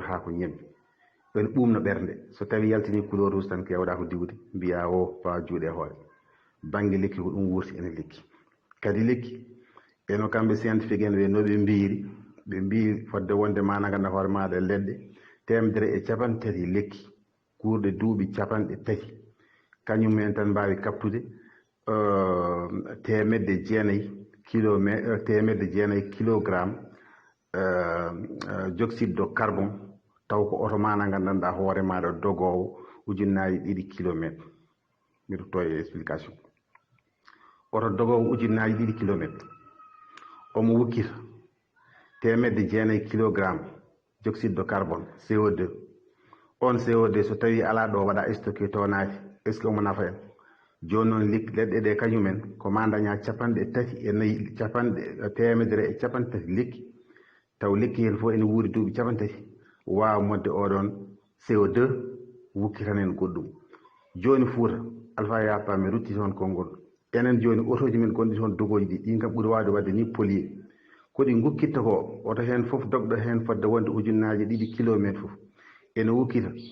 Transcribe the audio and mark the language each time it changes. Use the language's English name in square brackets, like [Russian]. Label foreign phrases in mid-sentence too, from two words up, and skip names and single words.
[Fula] ha ko ñebbi ɓen ɓumno ɓernde so tawi yaltini [French] couleur rouge [Fula] tan kewɗa ko diwde mbiya o fawa juuɗe e hoore banggue lekki ko ɗum wurti ene lekki kadi lekki eno kamɓe scientifique en ɓe no ɓe mbiri ɓe mbi fodde wonde mana ganduɗa hoore maɗa e leɗɗe 130 lekki guurɗe duuɓi 30 kañumen tan mbawi captude 900 [French] kilogramme dioxyde de carbone [Fula] taw ko oto mana gandanɗa hoore maɗa dogowo 2 kilométre mbiɗa to e explication oto dogowo 2 kilométre omo wukkita 900 kilogramme [French] dioxyde de carbone CO2 [Fula] on CO2 so tawi ala ɗo waɗa stocké to naati [French] est ce que [Fula] omo nafa en joni noon leɗɗe ɗe kañumen ko ma daña 34 130 lekki taw lekki hen fof ene wuuri duuɓi 30 wawa modde oɗon CO2 wukkitan en goɗɗum joni Fouta Alpha Yapa mi rutti toon konngol enen joni autoji men gonɗi toon dogoji ɗi ɗin kam ɓuuri wawde wadde ni polier koɗi gukkitta ko oto hen foof dogɗo hen fodde wonde 2 kilométre foof ene wukkita